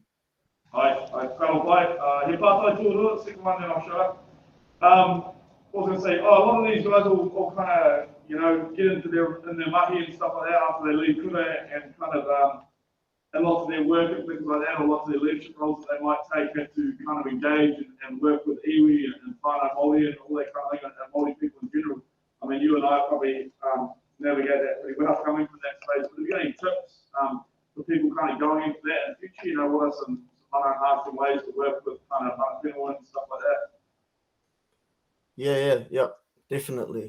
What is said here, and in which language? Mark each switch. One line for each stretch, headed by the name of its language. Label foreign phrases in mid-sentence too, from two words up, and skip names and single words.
English: I fell by he passed to second one then I'll show up. I was going to say, a lot of these guys all kind of, you know, get into their mahi and stuff like that after they leave kura and kind of, and lots of their work and things like that, or lots of their leadership roles that they might take to kind of engage and work with iwi and
Māori: whānau Māori
English: and all that kind of thing, and Māori people in general. I mean, you and I probably navigate that pretty well coming from that space. But have you got any tips for people kind of going into that in the future? You know, what are some whānau ways to work with kind of whenua and stuff like that? Yeah, definitely.